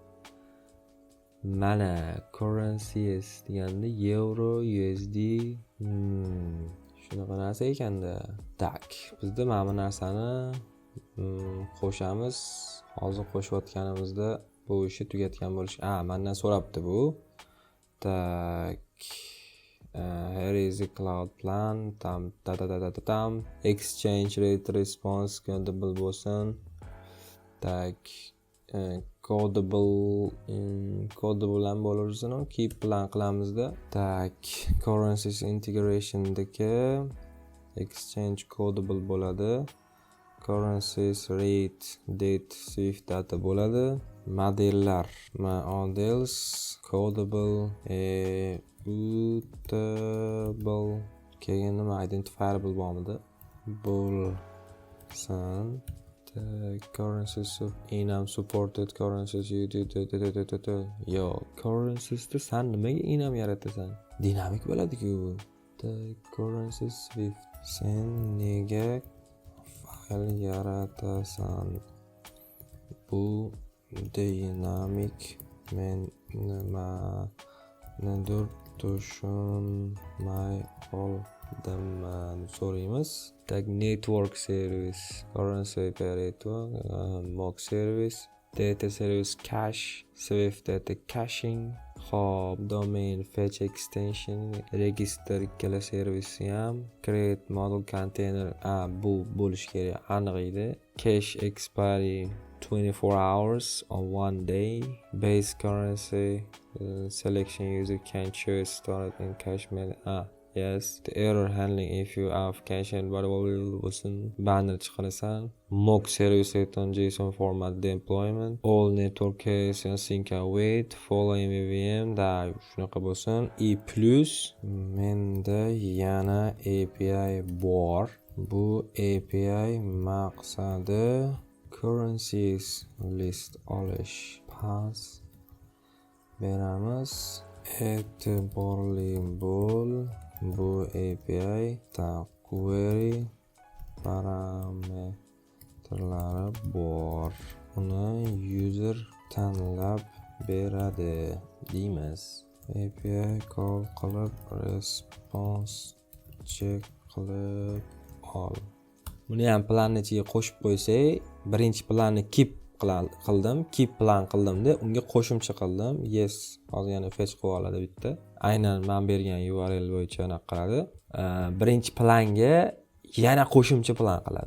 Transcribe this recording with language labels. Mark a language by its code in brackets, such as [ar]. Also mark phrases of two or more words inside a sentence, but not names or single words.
[uz] Mana currencies deganda euro, USD, shunaqa narsa ekanda. Tak, bizda mana bu narsani qo'shamiz. Hozir qo'shayotganimizda bu ishi tugatgan bo'lish. Mendan so'rabdi bu. Tak. [en] Here is the cloud plan. Tam. Exchange rate response codable bo'lsin. [uz] Tak. Codable ham bo'larsin, [en] keep plan [uz] qilamizda. Tak, [en] currencies integration-dagi exchange codable [uz] bo'ladi. [en] Currencies rate date Swift data bo'ladi. [uz] Modellar, [en] models codable, bootable, [uz] keyin nima identifiable bo'lmadi. Bo'lsin. Currencies enam [en] supported currencies [uz] yo currencies da san nimaga enam yaratasan? Dinamik bo'ladi-ku. Currencies Swift. Sen nega fayl yaratasan? Bu dinamik. Men nimadir tushunmay qoldim. So'raymiz. [en] Network service, currency operator, mock service, data service cache, Swift data caching, hop, domain fetch extension, register ikkala service ham, create model container, [uz] bu bo'lish kerak, aniq edi. [en] Cache expiry 24 hours on one day. Base currency selection user can choose storage and cache method. Yes, the error handling if you have cache and whatever [uz] bo'lsin banner chiqarasan. [en] Mock service return JSON format deployment. All network case and sync await. [uz] Follow MVVM da shunaqa bo'lsin. Menda yana API bor. Bu API maqsadi [en] currencies list [uz] olish. Pass beramiz. E'tiborli bo'l. Bu API query parametrlari bor. Uni user tanlab beradi deymiz. [en] API call [uz] qilib [en] response check [uz] qilib ol. Buni ham planni ichiga qo'shib qo'ysak, birinchi planni [en] keep plan [uz] qildimda, unga qo'shimcha qildim. Yes, hozir yana fetch qilib oladi bitta. Aynan men bergan URL bo'yicha anaqa qiladi. Birinchi planga yana qo'shimcha plan qiladi.